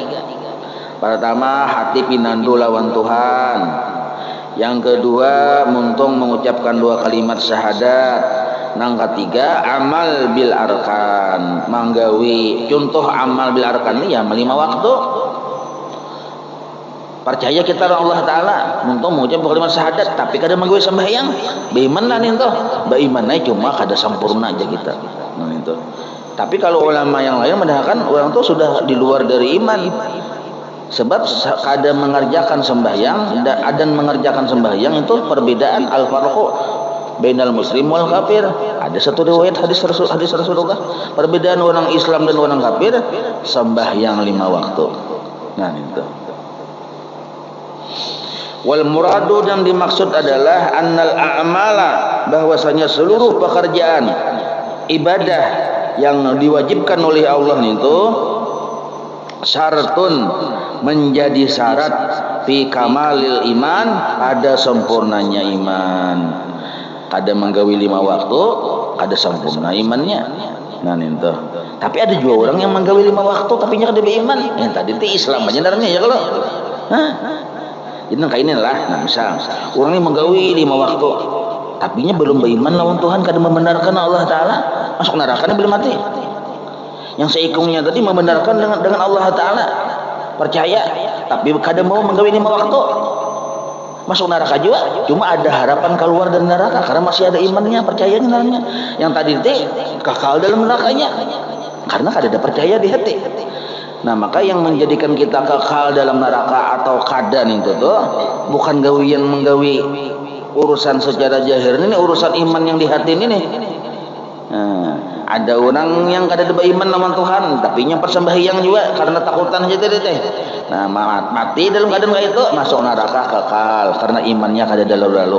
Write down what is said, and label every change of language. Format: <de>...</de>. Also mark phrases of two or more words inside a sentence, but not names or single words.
<bjn>Pertama, hati pinandu lawan Tuhan. Yang kedua, muntung mengucapkan dua kalimat syahadat. Yang ketiga,</bjn> <ar>amal bil arkan,</ar> <bjn>manggawi.</bjn> <id>Contoh</id> <ar>amal bil arkan</ar> <id>ini ya 5 waktu. Percaya kita Allah Ta'ala,</id> <bjn>muntung mengucap dua kalimat syahadat, tapi kada manggawi sembahyang. Beiman lah nih toh. Beimannya cuma kada sempurna aja kita.</bjn> <id>Nah, itu. Tapi kalau ulama yang lain mendahkan orang itu sudah di luar dari iman. Sebab kada mengerjakan sembahyang dan mengerjakan sembahyang itu perbedaan</id> <ar>al-farqu bainal muslim wal kafir.</ar> <id>Ada satu riwayat hadis Rasulullah, perbedaan orang Islam dan orang kafir sembahyang 5 waktu. Nah, itu.</id> <ar>Wal muradu,</ar> <id>dan dimaksud adalah</id> <ar>annal a'mala,</ar> <id>bahwasanya seluruh pekerjaan ibadah yang diwajibkan oleh Allah itu syaratun, menjadi syarat</id> <ar>fi kamalil iman,</ar> <id>ada sempurnanya iman.</id> <bjn>Kada menggawi 5 waktu, kada sempurna imannya.</bjn> <id>Nah, itu.</id> <bjn>Tapi ada juga orang yang menggawi 5 waktu tapi nya kada beriman.</bjn> <id>Yang tadi itu Islam aja darahnya ya kalau.</id> <bjn>Itu kayak inilah. Nah, misal orang ini menggawi 5 waktu tapi nya belum beriman lawan Tuhan, kada membenarkan Allah Ta'ala,</bjn> <id>masuk neraka belum mati.</id> <bjn>Yang seikungnya tadi membenarkan dengan Allah Ta'ala, percaya, tapi kada mau menggawi 5 waktu.</bjn> <id>masuk neraka juga, cuma ada harapan keluar dari neraka karena masih ada imannya, percayanya dalamnya. Yang tadi itu kekal dalam nerakanya karena ada percaya di hati.</id> <bjn>Nah, maka yang menjadikan kita kekal dalam neraka atau kadan itu tuh bukan gawian menggawi urusan secara zahir, ini urusan iman yang di hati ini nih. Nah, ada orang yang kada ada beriman sama Tuhan tapi yang persembahyang juga karena takutan aja teh. Nah, mati dalam keadaan kayak itu masuk neraka kekal karena imannya kada ada lalu-lalu.</bjn>